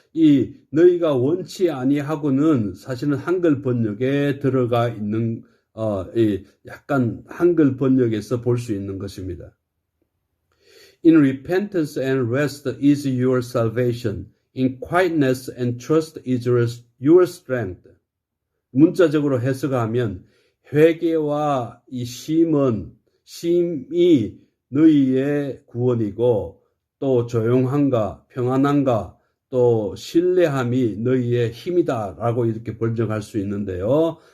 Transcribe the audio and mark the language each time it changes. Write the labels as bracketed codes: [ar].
[ko] 이 너희가 원치 아니하고는 사실은 한글 번역에 들어가 있는 약간 한글 번역에서 볼 수 있는 것입니다. [en] In repentance and rest is your salvation. In quietness and trust is your strength. [ko] 문자적으로 해석하면 회개와 이 쉼이 너희의 구원이고 또 조용함과 평안함과 또 신뢰함이 너희의 힘이다라고 이렇게 번역할 수 있는데요.